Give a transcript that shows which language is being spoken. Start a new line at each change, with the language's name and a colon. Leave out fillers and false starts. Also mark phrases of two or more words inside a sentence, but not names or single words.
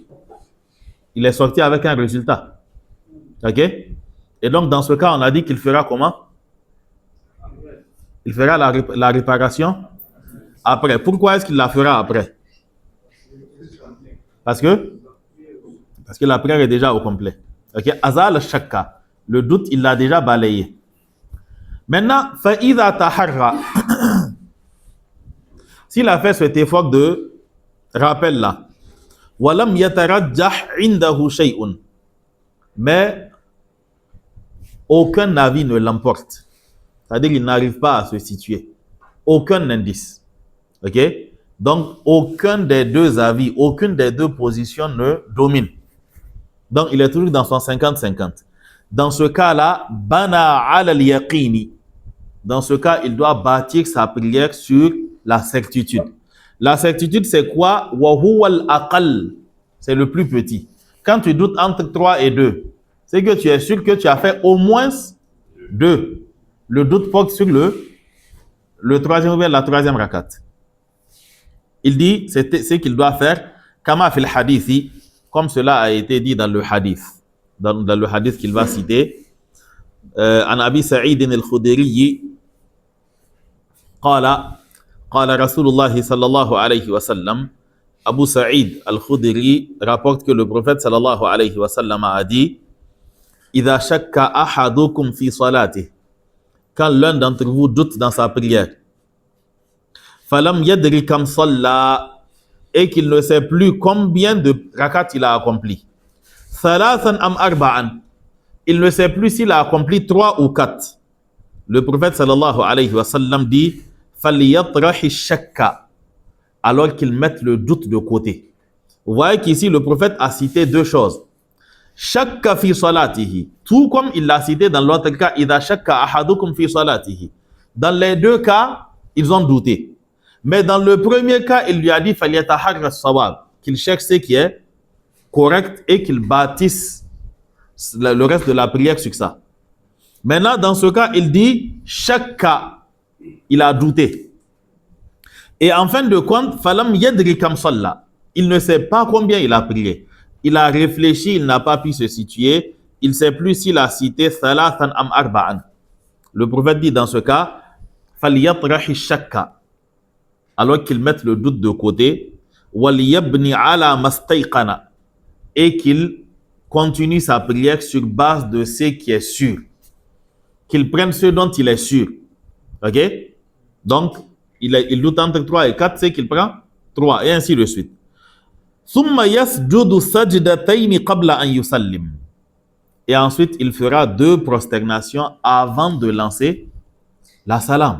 French: Il est sorti avec un résultat. Ok? Et donc, dans ce cas, on a dit qu'il fera comment? Il fera la réparation après. Pourquoi est-ce qu'il la fera après? Parce que la prière est déjà au complet.
Arabic: Ok? أزال الشك.
French: Le doute, il l'a déjà balayé. Maintenant,
Arabic: فإذا تحرى.
French: S'il a fait cet effort de rappel là,
Arabic: ولم يترجح عنده شيء,
French: mais aucun avis ne l'emporte. C'est-à-dire qu'il n'arrive pas à se situer. Aucun indice. Ok? Donc, aucun des deux avis, aucune des deux positions ne domine. Donc, il est toujours dans son 50-50. Dans ce cas-là,
Arabic: بنى على اليقين.
French: Dans ce cas, il doit bâtir sa prière sur la certitude. La certitude, c'est quoi?
Arabic: وهو الأقل.
French: C'est le plus petit. Quand tu doutes entre 3 et 2, c'est que tu es sûr que tu as fait au moins 2. Le doute porte sur le troisième ou bien la troisième rakat. Il dit, c'est qu'il doit faire,
Arabic: كما في الحديث,
French: comme cela a été dit dans le hadith. Dans le hadith qu'il va citer.
Arabic: عن أبي سعيد الخدري, قال رسول الله صلى الله عليه وسلم, Abu Sa'id al-Khudri
French: rapporte que le prophète
Arabic: صلى الله عليه وسلم
French: a dit,
Arabic: إذا شك أحدكم في صلاته,
French: quand l'un d'entre vous doute dans sa prière,
Arabic: فلم يدري كم صلى,
French: et qu'il ne sait plus combien de rakat il a accompli,
Arabic: ثلاثا أم أربعا,
French: il ne sait plus s'il a accompli 3 ou 4. Le prophète
Arabic: صلى الله عليه وسلم
French: dit,
Arabic: فَلْيَطْرَحِ الشَّكَّ,
French: alors qu'il mette le doute de côté. Vous voyez qu'ici, le prophète a cité 2 choses.
Arabic: شك في صلاته,
French: tout comme il l'a cité dans l'autre cas,
Arabic: إذا شك أحدكم في صلاته.
French: Dans les 2 cas, ils ont douté. Mais dans le premier cas, il lui a dit
Arabic: فَلْيَتَحَرَّ الصَّوَابِ,
French: qu'il cherche ce qui est correct et qu'il bâtisse le reste de la prière sur ça. Maintenant, dans ce cas, il dit shakka, il a douté. Et en fin de compte,
Arabic: فلم يدر كم صلى,
French: il ne sait pas combien il a prié. Il a réfléchi, il n'a pas pu se situer. Il ne sait plus s'il a cité
Arabic: ثلاثا أم أربعا.
French: Le prophète dit dans ce cas,
Arabic: فليطرح الشك,
French: alors qu'il mette le doute de côté,
Arabic: وليبن على ما استيقن,
French: et qu'il continue sa prière sur base de ce qui est sûr. Qu'il prenne ce dont il est sûr. Ok? Donc, il doute entre 3 et 4, c'est qu'il prend 3, et ainsi de suite. Et ensuite, il fera 2 prosternations avant de lancer la salam.